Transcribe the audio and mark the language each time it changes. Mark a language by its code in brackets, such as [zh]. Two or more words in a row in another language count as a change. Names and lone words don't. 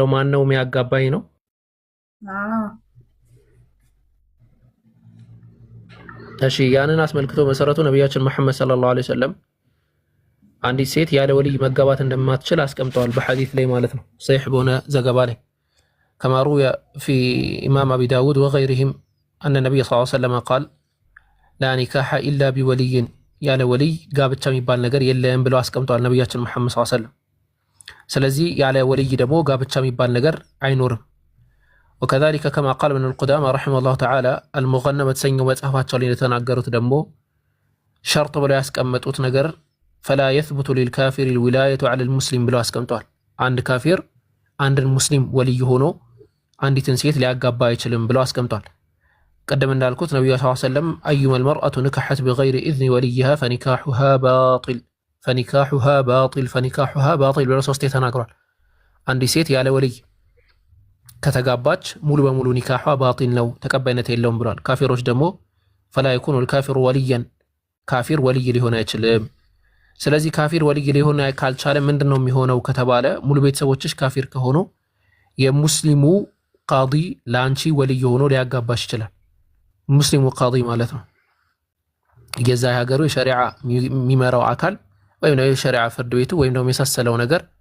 [am] ማን ነው የሚያጋባኝ ነው? እሺ ያንን አስመልክቶ መሰረቱ ነብያችን መሐመድ [ar] صلى الله عليه وسلم [am] አንዲት ሴት ያለ ወልይ መጋባት እንደማትችል አስቀምጠዋል በሐዲስ ላይ ማለት ነው። ሰሒህ በሆነ ዘገባ ላይ [ar] كما روي في إمام أبي داود وغيرهم أن النبي صلى الله عليه وسلم قال لا نكاح إلا بولي [am] ያለ ወልይ ጋብቻ የሚባል ነገር የለም ብለው አስቀምጠዋል ነብያችን መሐመድ [ar] صلى الله عليه وسلم። [am] ስለዚህ ያለ ወልይ ደግሞ ጋብቻ የሚባል ነገር አይኖርም። [ar] وكذلك كما قال ابن القدامى رحمه الله تعالى المغنى [am] በተሰኘው መጽሐፋቸው ላይ የተናገሩት ደግሞ ሸርጥ ብለው ያስቀመጡት ነገር [ar] فلا يثبت للكافر الولاية على المسلم [am] ብለው አስቀምጠዋል። አንድ ካፊር አንድን ሙስሊም ወልይ ሆኖ አንዲትን ሴት ሊያጋባ አይችልም ብለው አስቀምጠዋል። ቀደም እንዳልኩት ነብዩ [ar] صلى الله عليه وسلم أيما المرأة نكحت بغير إذن وليها فنكاحها [am] باطل ብለው ሶስቴ ተናግሯል። አንዲት ሴት ያለ ወልይ ከተጋባች ሙሉ በሙሉ ኒካቷ ባጢል ነው ተቀባይነት የለውም ብሏል። ካፊሮች ደግሞ [ar] فلا يكون الكافر وليا [am] ካፊር ወልይ ሊሆን አይችልም። ስለዚህ ካፊር ወልይ ሊሆን ካልቻለ ምንድነው የሚሆነው ከተባለ ሙሉ ቤተሰቦችሽ ካፊር ከሆኑ የሙስሊሙ ቃዲ ላንቺ ወልይ ሆኖ ሊያጋባሽ ይችላል። ሙስሊሙ ቃዲ ማለት ነው የዛ ሀገሩ የሸሪዓ የሚመራው አካል ወይም ነው የሸሪዓ ፍርድ ቤቱ ወይም ደግሞ የሳሰለው ነገር